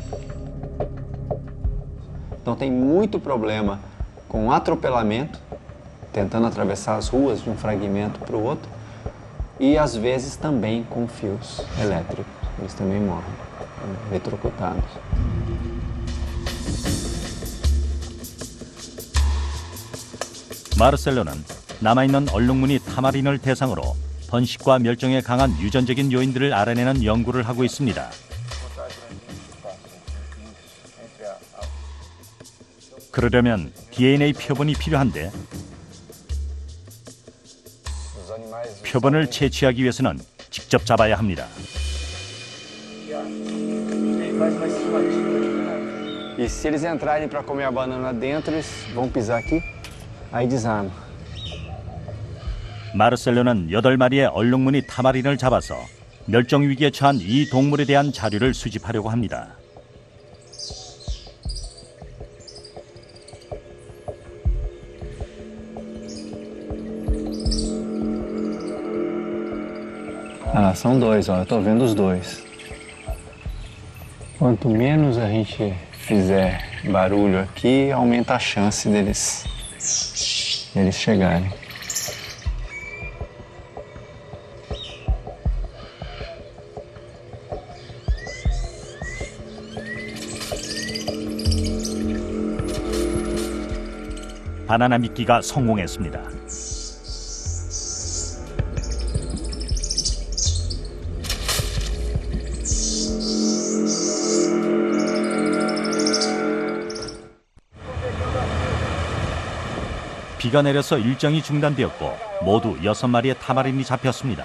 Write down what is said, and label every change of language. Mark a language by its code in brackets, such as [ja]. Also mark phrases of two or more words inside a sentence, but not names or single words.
[pt] Então tem muito problema com atropelamento, tentando atravessar as ruas de um fragmento para o outro, e às vezes também com fios elétricos. Eles também morrem, eletrocutados. [ko] 마르셀로는 남아있는 얼룩무늬 타마린을 대상으로 번식과 멸종에 강한 유전적인 요인들을 알아내는 연구를 하고 있습니다. 그러려면 DNA 표본이 필요한데 표본을 채취하기 위해서는 직접 잡아야 합니다. [pt] vai se bater. E se eles entrarem para comer a banana dentro, eles vão pisar aqui, aí desarma. [ko] 마르셀로는 8마리의 얼룩무늬 타마린을 잡아서 멸종 위기에 처한 이 동물에 대한 자료를 수집하려고 합니다. [pt] Ah, são dois, ó. Eu tô vendo os dois. Quanto menos a gente fizer barulho aqui, aumenta a chance deles chegarem. [ko] 바나나 미끼가 성공했습니다. 비가 내려서 일정이 중단되었고 모두 6마리의 타마린이 잡혔습니다.